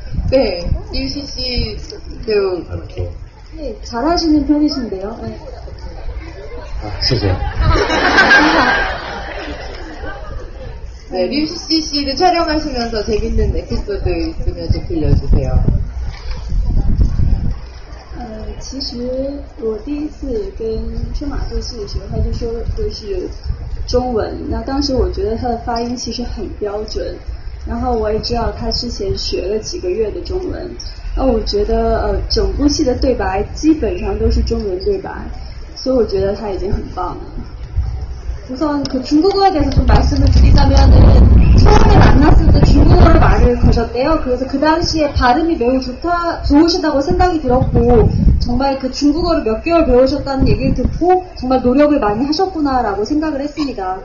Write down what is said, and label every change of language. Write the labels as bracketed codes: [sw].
[ko] 네, 리우시 씨 배우. 네, 잘하시는 편이신데요. 네. 네, 리우시 씨를 촬영하시면서 재밌는 에피소드 있으면 좀 들려주세요. [zh] 其实我第一次跟春马做戏的时候，他就说的是中文。那当时我觉得他的发音其实很标准，然后我也知道他之前学了几个月的中文。那我觉得整部戏的对白基本上都是中文对白，所以我觉得他已经很棒了。 [ko] 우선 그 중국어에 대해서 좀 말씀을 드리자면은 처음에 만났을 때 중국어로 말을 거셨대요. 그래서 그 당시에 발음이 매우 좋으시다고 생각이 들었고, 정말 그 중국어를 몇 개월 배우셨다는 얘기를 듣고 정말 노력을 많이 하셨구나라고 생각을 했습니다.